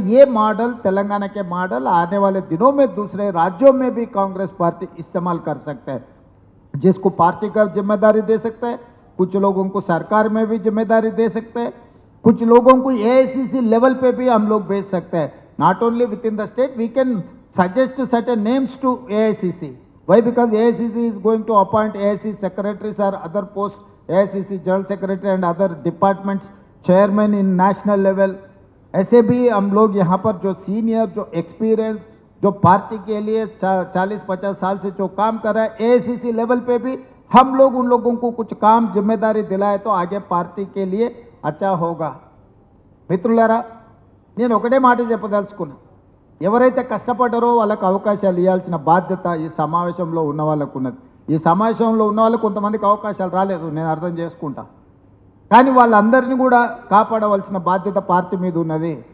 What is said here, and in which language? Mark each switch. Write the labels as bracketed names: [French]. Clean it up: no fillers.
[Hindi] ये मॉडल, तेलंगाना के मॉडल आने वाले दिनों में दूसरे राज्यों में भी कांग्रेस पार्टी इस्तेमाल कर सकता है. जिसको पार्टी का जिम्मेदारी दे सकता है, कुछ लोगों को सरकार में भी जिम्मेदारी दे सकते हैं, कुछ लोगों को एआईसीसी लेवल पे भी हम लोग भेज सकते हैं. [English] Not only within the state, we can suggest certain names to AICC. Why? Because AICC is going to appoint AICC secretaries or other posts, AICC general secretary and other departments chairman in national level. [Hindi] ऐसे भी हम लोग यहाँ पर जो senior, जो experience, जो party के लिए 40-50 साल से जो काम कर रहा है, AICC लेवल पे भी हम लोग उन लोगों को कुछ काम जिम्मेदारी दिलाए तो आगे पार्टी के लिए अच्छा होगा. [Telugu] మిత్రులారా, నేను ఒకటే మాట చెప్పదలుచుకున్నా, ఎవరైతే కష్టపడ్డారో వాళ్ళకు అవకాశాలు ఇవ్వాల్సిన బాధ్యత ఈ సమావేశంలో ఉన్న వాళ్ళకు ఉన్నది. ఈ సమావేశంలో ఉన్న వాళ్ళకు కొంతమందికి అవకాశాలు రాలేదు, నేను అర్థం చేసుకుంటా, కానీ వాళ్ళందరినీ కూడా కాపాడవలసిన బాధ్యత పార్టీ మీద ఉన్నది.